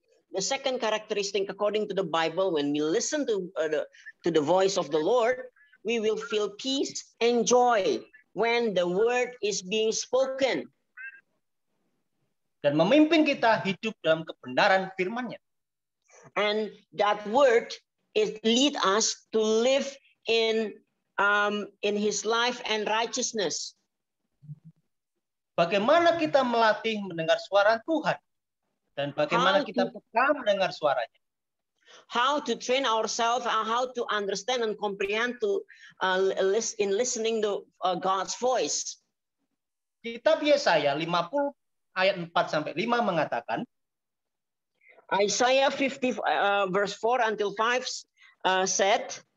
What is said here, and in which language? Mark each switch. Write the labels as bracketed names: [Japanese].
[English] The second characteristic, according to the Bible, when we listen to the voice of the Lord, we will feel peace and joy when the word is being spoken. [Indonesian] Dan memimpin kita hidup dalam kebenaran firman-Nya. [English] And that word is lead us to live in His life and righteousness. [Indonesian] Bagaimana kita melatih mendengar suara Tuhan dan bagaimana kita peka mendengar suaranya. [English] How to train ourselves, how to understand and comprehend to in listening to God's voice. [Indonesian] Kitab Yesaya 50 ayat 4 sampai 5 mengatakan, [English] Isaiah 50 verse 4 until 5 said,